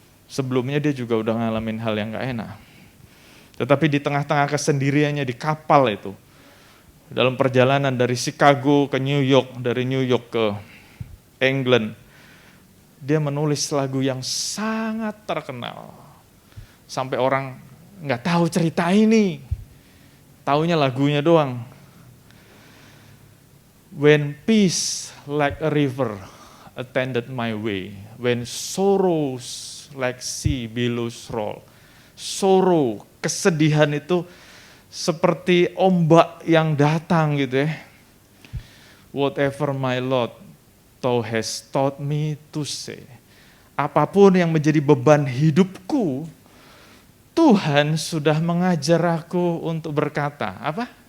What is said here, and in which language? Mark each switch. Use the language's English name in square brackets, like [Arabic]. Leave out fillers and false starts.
[Indonesian] Sebelumnya dia juga udah ngalamin hal yang gak enak. Tetapi di tengah-tengah kesendiriannya di kapal itu, dalam perjalanan dari Chicago ke New York, dari New York ke England, dia menulis lagu yang sangat terkenal. Sampai orang nggak tahu cerita ini, taunya lagunya doang. [English] When peace like a river attended my way, when sorrows like sea billows roll. [Indonesian] Sorrow, kesedihan itu seperti ombak yang datang gitu ya. [English] Whatever my Lord thou hast taught me to say. [Indonesian] Apapun yang menjadi beban hidupku, Tuhan sudah mengajar aku untuk berkata, apa?